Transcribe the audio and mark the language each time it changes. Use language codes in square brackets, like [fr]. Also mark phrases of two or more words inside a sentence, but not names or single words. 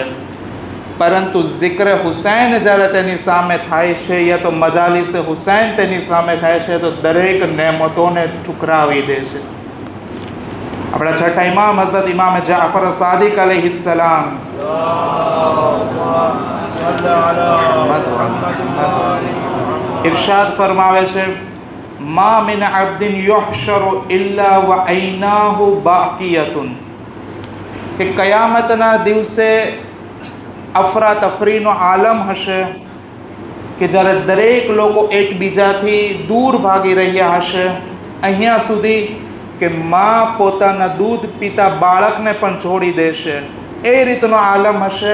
[gu] પરંતુ ઝિક્ર હુસૈન જ્યારે તેની સામે થાય છે યા તો મજાલિસ હુસૈન તેની સામે થાય છે તો દરેક નેમતોને ઠુકરાવી દે છે. આપણા છઠ્ઠા ઇમામ હઝરત ઇમામ જાફર સાદિક અલૈહિસ્સલામ ઇરશાદ ફરમાવે છે, [ar] ما من عبد يحشر إلا وعيناه باقية [gu] કે કયામતના દિવસે અફરાતફરીનો આલમ હશે, કે જ્યારે દરેક લોકો એકબીજાથી દૂર ભાગી રહ્યા હશે, અહીંયા સુધી કે મા પોતાના દૂધ પીતા બાળકને પણ છોડી દેશે, એ રીતનો આલમ હશે.